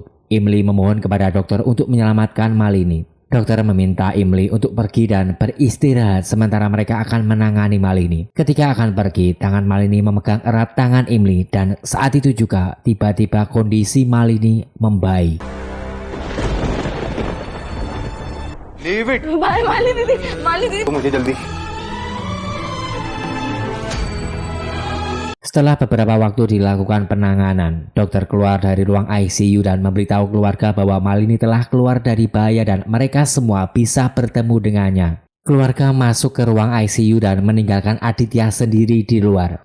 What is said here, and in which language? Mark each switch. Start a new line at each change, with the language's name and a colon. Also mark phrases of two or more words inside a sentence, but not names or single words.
Indonesian: Imli memohon kepada dokter untuk menyelamatkan Malini. Dokter meminta Imli untuk pergi dan beristirahat sementara mereka akan menangani Malini. Ketika akan pergi, tangan Malini memegang erat tangan Imli dan saat itu juga tiba-tiba kondisi Malini membaik.
English: Leave it.
Hindi: बाय माली दीदी। तो मुझे जल्दी।
Indonesian: Setelah beberapa waktu dilakukan penanganan, dokter keluar dari ruang ICU dan memberitahu keluarga bahwa Malini telah keluar dari bahaya dan mereka semua bisa bertemu dengannya. Keluarga masuk ke ruang ICU dan meninggalkan Aditya sendiri di luar.